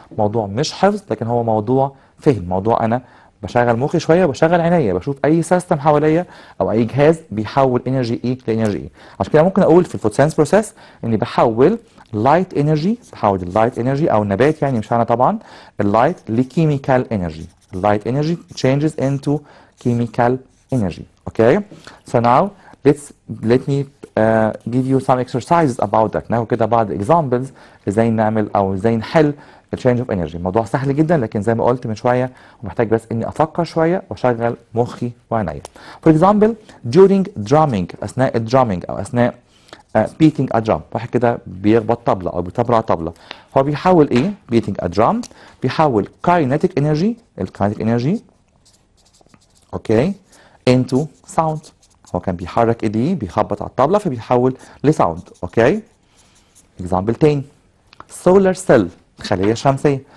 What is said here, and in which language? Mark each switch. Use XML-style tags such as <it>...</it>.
<ar>موضوع مش حفظ لكن هو موضوع فهم، موضوع انا بشغل مخي شويه وبشغل عينيا بشوف اي سيستم حواليا او اي جهاز بيحول انرجي ايه لانرجي ايه. عشان كده ممكن اقول في الفوتوسينثيسيس بروسيس اني بحول لايت انرجي، بحول اللايت انرجي او النبات يعني مش انا طبعا، اللايت لكيميكال انرجي. اللايت انرجي</ar> <en>changes into chemical energy. Okay so now let me give you some exercises about that.</en> <ar>ناخد كده بعض examples ازاي نعمل او ازاي نحل</ar> <en>change of energy.</en> <ar>موضوع سهل جدا لكن زي ما قلت من شويه ومحتاج بس اني افكر شويه واشغل مخي وعينيا.</ar> <en>For example during drumming</en> <ar>اثناء الدرامينج او اثناء</ar> <en>beating a drum.</en> <ar>واحد كده بيخبط طبله او بيطبع طبله، هو بيحول ايه؟</ar> <en>beating a drum</en> <ar>بيحول</ar> <en>kinetic energy</en> <ar>الكاينتيك energy اوكي</ar> <en>into sound.</en> <ar>هو كان بيحرك ايديه بيخبط على الطبله فبيحول لساوند. اوكي example تاني</ar> <en>solar cell</en> <ar>خلية شمسية.</ar>